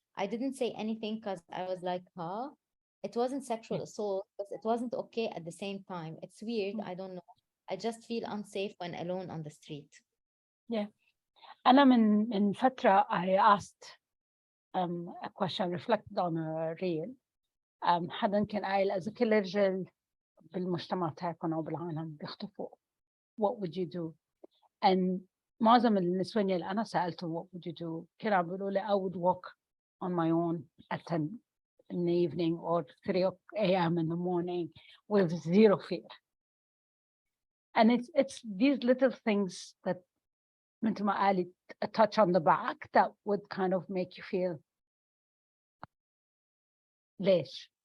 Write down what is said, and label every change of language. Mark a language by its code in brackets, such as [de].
[en] I didn't say anything because I was like, huh? It wasn't sexual assault, but it wasn't okay at the same time. It's weird. I don't know. I just feel unsafe when alone on the street. Yeah. [ar] أنا من فترة [en] I asked a question, reflected on a reel. [ar] حدا كان قايل إذا كل الرجال بالمجتمع تاعكم أو بالعالم بيختفوا, [en] what would you do? And [ar] معظم النسوان اللي أنا سألتهم [en] what would you do [ar] كانوا عم بيقولوا لي [en] I would walk on my own at 10 in the evening or 3 a.m. in the morning with zero fear. And it's these little things that [ar] مثل ما قالت, [en] a touch on the back that would kind of make you feel [ar] ليش?